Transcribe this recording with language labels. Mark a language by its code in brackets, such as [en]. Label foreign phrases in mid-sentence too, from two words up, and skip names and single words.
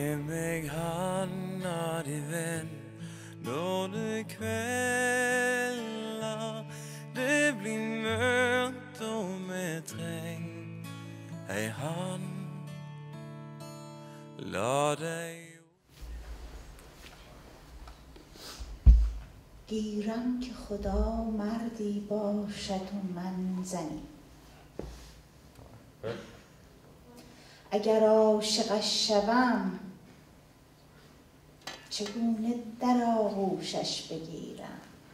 [no] meg handa di, venn, når det kvelder. Det blir mørkt og vi treng ei hand. La deg [fa] گیرم که خدا مردی باشد و من زنی. اگر عاشقش شوم چگونه در آغوشش بگیرم؟